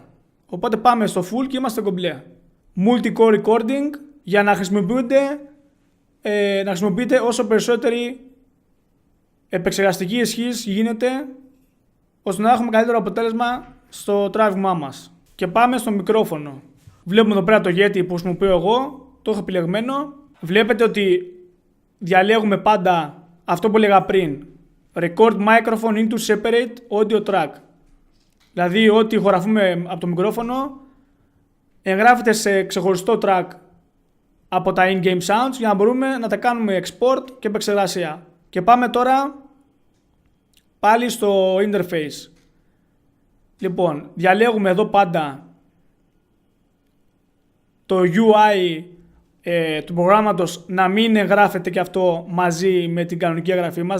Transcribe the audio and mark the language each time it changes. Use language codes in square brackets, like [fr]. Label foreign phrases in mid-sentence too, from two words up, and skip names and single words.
[el] Οπότε πάμε στο full και είμαστε κομπλέ. [en] Multi-core recording [el] για να χρησιμοποιείτε όσο περισσότερη επεξεργαστική ισχύς γίνεται, ώστε να έχουμε καλύτερο αποτέλεσμα στο τράβηγμά μας. Και πάμε στο μικρόφωνο. Βλέπουμε εδώ πέρα το Yeti που χρησιμοποιώ εγώ, το έχω επιλεγμένο. Βλέπετε ότι διαλέγουμε πάντα αυτό που έλεγα πριν. [en] Record microphone into separate audio track. [el] Δηλαδή ό,τι ηχογραφούμε από το μικρόφωνο εγγράφεται σε ξεχωριστό track από τα [en] in-game sounds [el] για να μπορούμε να τα κάνουμε export και επεξεργασία. Και πάμε τώρα πάλι στο interface. Λοιπόν, διαλέγουμε εδώ πάντα το UI του προγράμματος να μην εγγράφεται και αυτό μαζί με την κανονική εγγραφή μας.